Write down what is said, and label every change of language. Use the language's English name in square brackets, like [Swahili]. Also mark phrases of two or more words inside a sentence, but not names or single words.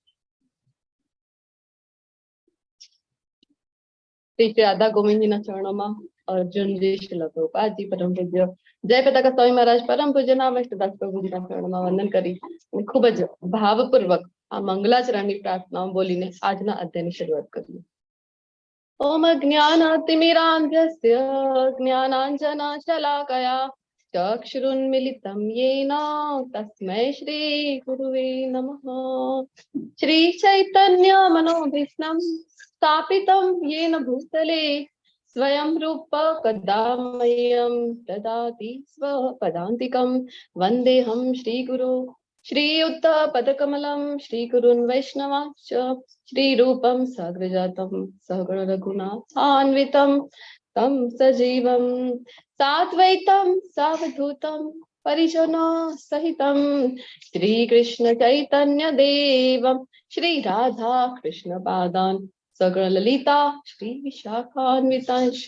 [Gujarati] શ્રી રાધા ગોવિંદજીના ચરણોમાં અર્જુનજી, શ્રીલ પ્રભુપાદજી, પરમ પૂજ્ય જય પતાકા સ્વામી મહારાજ, પરમ પૂજ્ય નામ દાસ પ્રભુજીના ચરણોમાં વંદન કરી અને ખૂબ જ ભાવપૂર્વક આ મંગલાચરણની પ્રાર્થનાઓ બોલીને આજના અધ્યાયની શરૂઆત કરીએ. [Sanskrit] ઓમ જ્ઞાનાતિમિરાંધ્યસ્ય જ્ઞાનાંજનશલાકયા ચક્ષુરુન્મિલિतं येन तस्मै श्री गुरुवे नमः. श्री चैतन्य मनोभीष्णं स्थापितं येन भूतले स्वयं रूप कदा मह्यं ददाति स्वपदान्तिकं वन्देऽहं श्रीगुरो श्रीयुतपदकमलं श्रीगुरुन् वैष्णवांश्च श्रीरूपं साग्रजातं सहगण रघुनाथान्वितं तं सजीवं साद्वैतं सावधूतं परिजनो सहितं श्रीकृष्ण चैतन्य देवं श्री राधा कृष्ण पादान् सगण ललिता श्री विशाखान्वितांश.